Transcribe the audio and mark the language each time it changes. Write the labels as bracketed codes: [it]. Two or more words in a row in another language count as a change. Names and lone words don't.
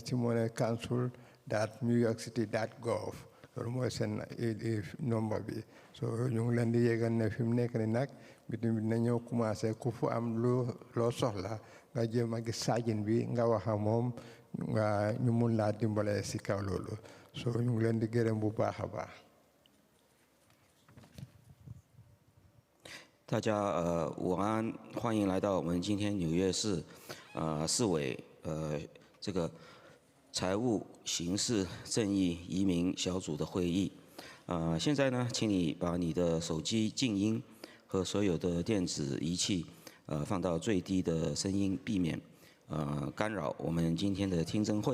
[wo] testimonycouncil.newyorkcity.gov loolu mooy seen nombre bi so ñu ngi leen di yëgal ne fi mu nekk ni nag meeting bi dina ñëw commencé ku fu am loo soxla nga jéem a gis saajin bi nga wax ak moom nga ñu mun laa dimbale si kaw loolu so ñu ngi leen di gërëm bu baax a baax. [zh] 大家午安，欢迎来到我们今天纽约市市委这个财务、刑事、正义、移民小组的会议。现在呢，请你把你的手机静音和所有的电子仪器放到最低的声音，避免干扰我们今天的听证会。